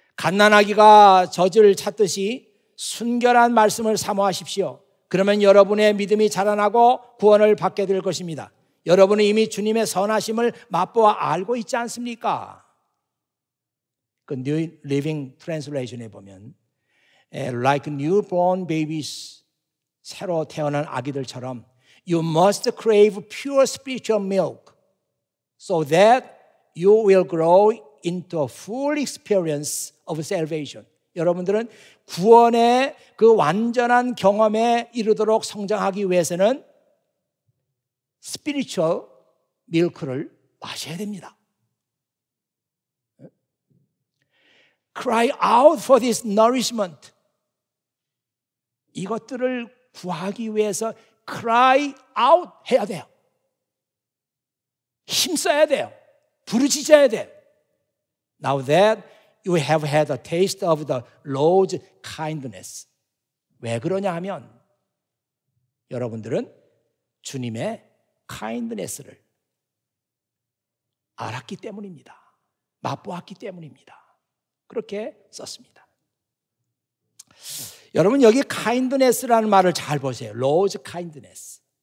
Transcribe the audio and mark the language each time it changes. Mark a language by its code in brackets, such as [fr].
[ko] 갓난아기가 젖을 찾듯이 순결한 말씀을 사모하십시오. 그러면 여러분의 믿음이 자라나고 구원을 받게 될 것입니다. 여러분은 이미 주님의 선하심을 맛보아 알고 있지 않습니까? 그 [en] New Living Translation [ko] 에 보면 [en] Like newborn babies, [ko] 새로 태어난 아기들처럼 [en] You must crave pure spiritual milk so that you will grow into a full experience of salvation. [ko] 여러분들은 구원의 그 완전한 경험에 이르도록 성장하기 위해서는 spiritual milk를 마셔야 됩니다. [en] Cry out for this nourishment. [ko] 이것들을 구하기 위해서 [en] cry out [ko] 해야 돼요. 힘써야 돼요. 부르짖어야 돼요. [en] Now that you have had a taste of the Lord's kindness. [ko] 왜 그러냐 하면 여러분들은 주님의 kindness를 알았기 때문입니다. 맛보았기 때문입니다. 그렇게 썼습니다. 여러분 여기 kindness라는 말을 잘 보세요. [en] Lord's kindness.